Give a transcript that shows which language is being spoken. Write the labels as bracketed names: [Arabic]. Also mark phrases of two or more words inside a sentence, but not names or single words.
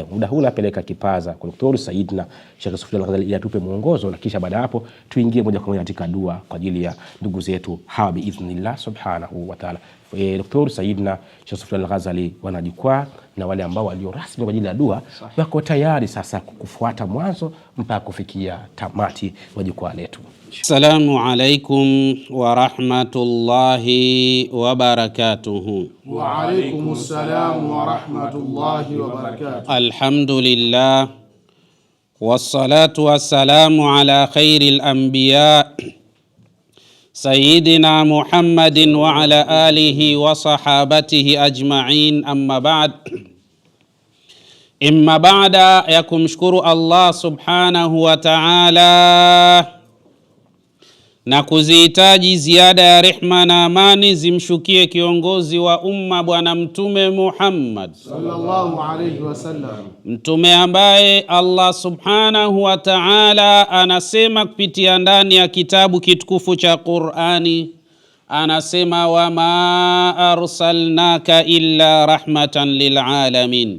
[Swahili] Muda huu napeleka kipaza kwa Dr. Saidna Sheikh Sofyan Al-Ghazali ili atupe mwongozo, na kisha baada hapo tuingie moja kwa moja katika dua kwa ajili ya ndugu zetu hawa [Arabic] بإذن الله سبحانه وتعالى. [Swahili] Dr. Saidna Sheikh Sofyan Al-Ghazali wanajukwaa, na wale ambao walio rasmi kwa ajili ya dua wako tayari sasa kufuata mwanzo mpaka kufikia tamati wa jukwaa letu. [Arabic] السلام عليكم ورحمة الله وبركاته. وعليكم السلام ورحمة الله وبركاته. الحمد لله والصلاة والسلام على خير الأنبياء سيدنا محمد وعلى آله وصحابته أجمعين أما بعد. [Swahili] Imma baada ya kumshukuru Allah [Arabic] سبحانه وتعالى [Swahili] na kuzihitaji ziada ya rehma na amani zimshukie kiongozi wa umma Bwana Mtume Muhammad [Arabic] صلى الله عليه وسلم, [Swahili] mtume ambaye Allah [Arabic] سبحانه وتعالى [Swahili] anasema kupitia ndani ya kitabu kitukufu cha Qur'ani, anasema [Arabic] وما أرسلناك إلا رحمة للعالمين.